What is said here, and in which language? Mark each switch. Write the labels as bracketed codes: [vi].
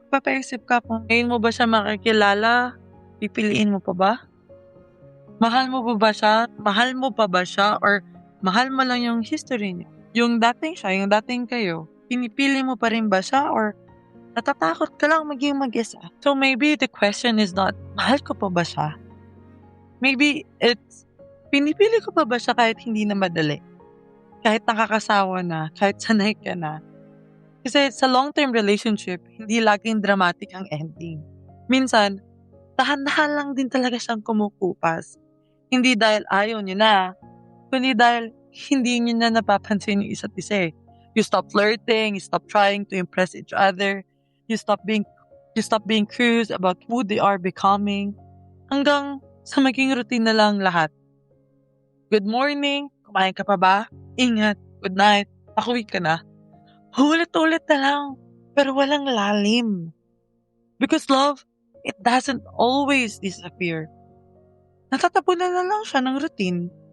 [tl] Papaisip ka kung ngayon mo ba siya makikilala, pipiliin mo pa ba? Mahal mo pa ba siya? Or mahal mo lang yung history niya? Yung dating siya, yung dating kayo, pinipili mo pa rin ba siya? Or natatakot ka lang maging mag-isa? [en] So maybe the question is not, [tl] mahal ko pa ba siya? [en] Maybe it's, [tl] pinipili ko pa ba siya kahit hindi na madali? Kahit nakakasawa na, kahit sanay ka na. Kasi sa long-term relationship, hindi laging dramatic ang ending. Minsan, dahan-dahan lang din talaga siyang kumukupas. Hindi dahil ayaw niyo na, kundi dahil hindi niyo na napapansin yung isa't isa. [en] You stop flirting, you stop trying to impress each other, you stop being curious about who they are becoming, [tl] hanggang sa maging routine na lang lahat. [en] Good morning, [tl] kumain ka pa ba? Ingat, [en] good night, [tl] pauwi ka na. Ulit-ulit na lang, pero walang lalim. [en] Because love, it doesn't always disappear. [tl] Natatapunan na lang siya ng routine.